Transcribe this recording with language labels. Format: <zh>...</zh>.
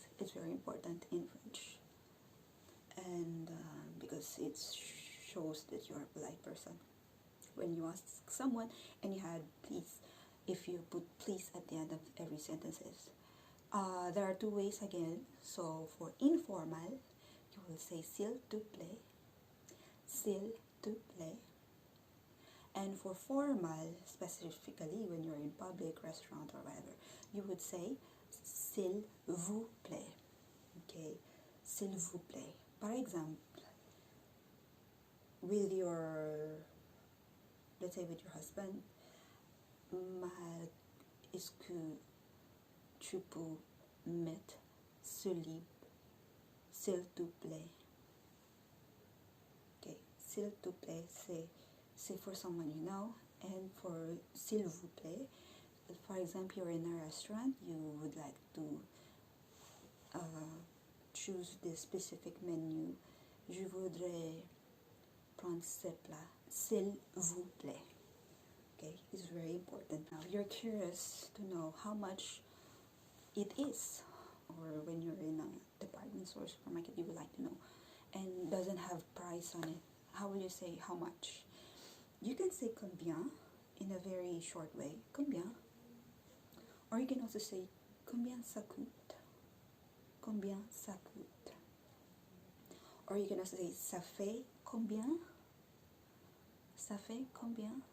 <en>It's very important in French, and because it shows that you're a polite person. When you ask someone and you had please, if you put please at the end of every sentences, there are two ways again. So for informal, you will say</en> <fr>s'il te plaît, s'il te plaît.</fr> <en>And for formal, specifically when you're in public, restaurant or whatever, you would say</en> <fr>s'il vous plaît. Okay, s'il vous plaît. Par exemple,</fr> <en>with your, let's say with your husband,</en> <fr>est-ce que tu peux mettre ce livre, s'il te plaît?</fr> <en>Okay,</en> <fr>s'il te plaît, c'est</fr> <en>for someone you know, and for</en> <fr>s'il vous plaît,</fr> <en>for example, you're in a restaurant, you would like to choose this specific menu.</en> <fr>Je voudrais prendre ce plat, s'il vous plaît.</fr> <en>Okay, it's very important. Now you're curious to know how much it is, or when you're in a department store, supermarket, you would like to know, and doesn't have price on it. How will you say how much? You can say</en> <fr>combien</fr> <en>in a very short way,</en> <fr>combien, or</fr> <en>you can also say</en> <fr>combien ça coûte, combien ça coûte,</fr> <en>or you can also say</en> <fr>ça fait combien, ça fait combien.</fr>